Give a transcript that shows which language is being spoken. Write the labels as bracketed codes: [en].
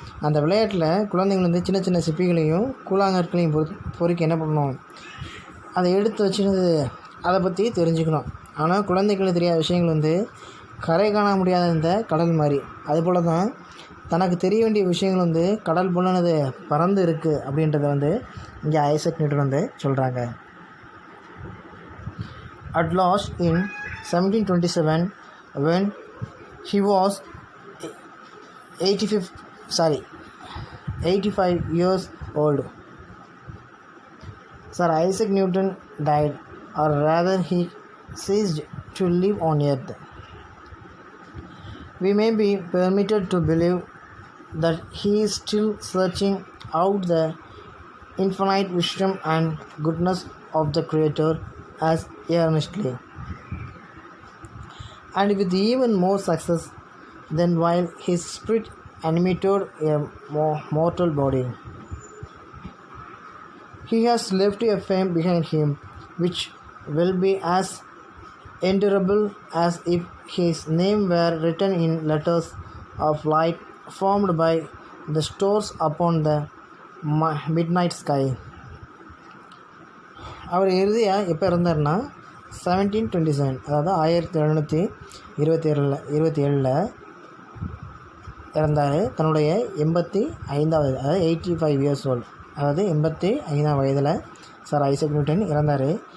[ta] அந்த விளையாட்டில் குழந்தைங்கள் வந்து சின்ன சின்ன சிப்பிகளையும் கூழாங்கற்களையும் பொறுக்கி என்ன பண்ணணும், அதை எடுத்து வச்சுனது அதை பற்றி தெரிஞ்சுக்கணும். ஆனால் குழந்தைகளுக்கு தெரியாத விஷயங்கள் வந்து கரை காண முடியாத இந்த கடல் மாதிரி. அதுபோல் தான் தனக்கு தெரிய வேண்டிய விஷயங்கள் வந்து கடல் போலனது பறந்து இருக்குது அப்படின்றத வந்து இங்கே ஐசக் நியூட்டன் வந்து சொல்கிறாங்க. [en] At last in 1727, when he was 85 years old, Sir Isaac Newton died, or rather he ceased to live on earth. We may be permitted to believe that he is still searching out the infinite wisdom and goodness of the Creator as earnestly, and with even more success than while his spirit animated a mortal body. He has left a fame behind him which will be as endurable as if his name were written in letters of light formed by the stars upon the midnight sky. [ta] அவர் இறுதியாக எப்போ இறந்தார்னா 1727, அதாவது 1727 இறந்தார். தன்னுடைய 85வது, அதாவது 85 [en] years old, [ta] அதாவது 85ஆம் வயதில் sir Isaac Newton இறந்தார்.